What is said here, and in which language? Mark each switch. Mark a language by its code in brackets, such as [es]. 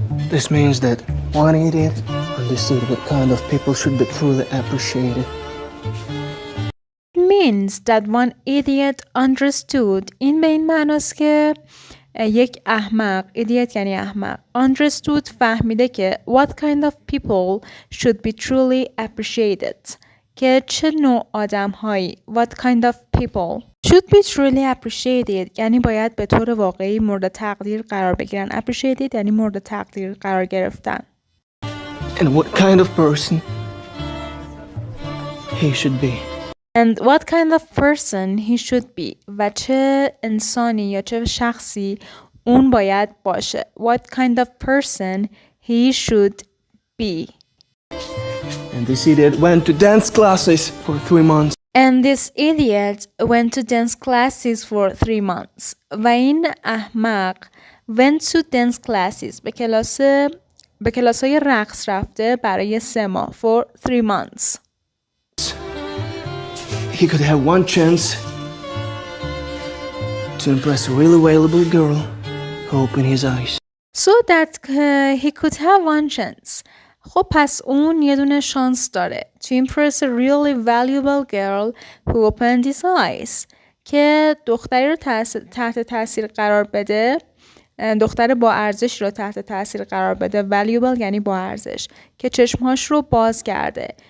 [en] This means that one idiot understood what kind of people should be truly appreciated. Means that one idiot understood. [fa] این به این معناست که یک احمق، idiot یعنی احمق، [en] understood [fa] فهمیده که [en] what kind of people should be truly appreciated. [fa] که چه نوع آدم هایی [en] what kind of people should be truly appreciated [fa] یعنی باید به طور واقعی مورد تقدیر قرار بگیرن. appreciated یعنی مورد تقدیر قرار گرفتن. [en] And what kind of person he should be. And what kind of person he should be [fa] و چه انسانی یا چه شخصی اون باید باشه. [en] What kind of person he should be. And this idiot went to dance classes for 3 months. And this idiot went to dance classes for 3 months. [fa] و این احمق [en] went to dance classes [fa] به کلاس‌های رقص رفته برای 3 ماه [en] for 3 months. He could have one chance to impress a really valuable girl who opened his eyes. So that he could have one chance. [fa] خب پس اون یه دونه شانس داره [en] to impress a really valuable girl who opened his eyes [fa] که دختری رو تحت تاثیر قرار بده، دختر با ارزش رو تحت تاثیر قرار بده. valuable یعنی با ارزش که چشمهاش رو باز کرده.